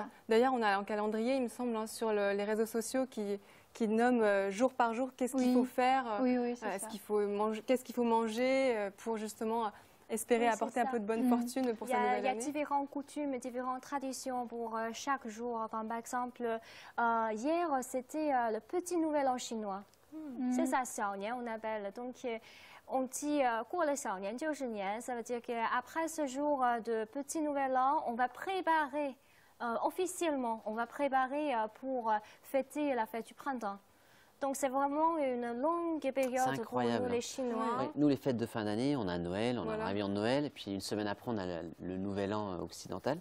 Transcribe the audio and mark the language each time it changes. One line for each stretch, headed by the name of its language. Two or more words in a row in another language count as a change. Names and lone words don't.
French: D'ailleurs, on a un calendrier, il me semble, sur les réseaux sociaux qui nomme jour par jour qu'est-ce qu'il faut faire, qu'est-ce qu'il faut manger pour justement espérer apporter un peu de bonne fortune pour sa nouvelle année. Il y a différentes coutumes, différentes traditions pour chaque jour. Comme par exemple, hier, c'était le petit nouvel an chinois. C'est ça, Xiaonian, on appelle. Donc, on dit «
Chinese: 过了小年就是年 »,
French: ça veut dire qu'après ce jour de petit nouvel an, on va préparer officiellement, on va préparer pour fêter la fête du printemps. Donc c'est vraiment une longue période pour nous les Chinois. Oui, nous les fêtes de fin d'année, on a Noël, on a le réveillon de Noël, et puis une semaine après on a le nouvel an occidental.